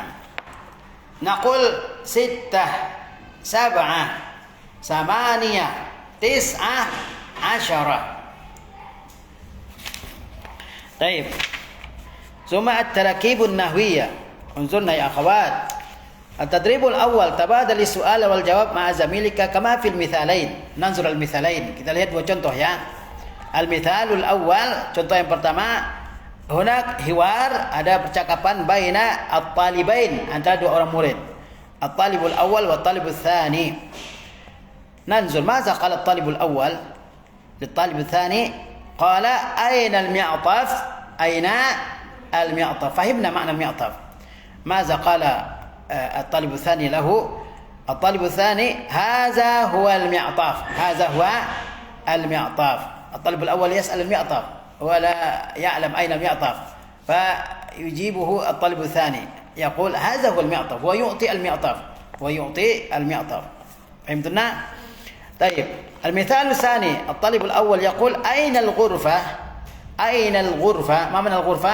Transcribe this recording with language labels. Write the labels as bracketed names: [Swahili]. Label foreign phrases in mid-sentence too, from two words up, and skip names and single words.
[Arabic] نقول ستة، سبعة، ثمانية، تسعة، عشرة. [Indonesian] Baik. [Arabic] ثم التراكيب النحوية. انظرن يا أخوات. التدريب الأول تبادل السؤال والجواب مع زميلك كما في المثالين. ننظر المثالين. [Indonesian] Kita lihat dua contoh ya. [Arabic] المثال الأول, [Indonesian] contoh yang pertama, [Arabic] هناك حوار, [Indonesian] ada percakapan [Arabic] بين الطالبين, [Indonesian] antara dua orang murid. [Arabic] الطالب الأول والطالب الثاني. ننظر، ماذا قال الطالب الأول للطالب الثاني? قال أين المعطف؟ أين المعطف? فهمنا معنى المعطف. ماذا قال الطالب الثاني له? الطالب الثاني، هذا هو المعطف. هذا هو المعطف. الطالب الأول يسأل المعطف ولا يعلم أين المعطف، فيجيبه الطالب الثاني يقول هذا هو المعطف ويعطي المعطف فهمتنا؟ طيب المثال الثاني، الطالب الأول يقول أين الغرفة؟ أين الغرفة؟ ما معنى الغرفة؟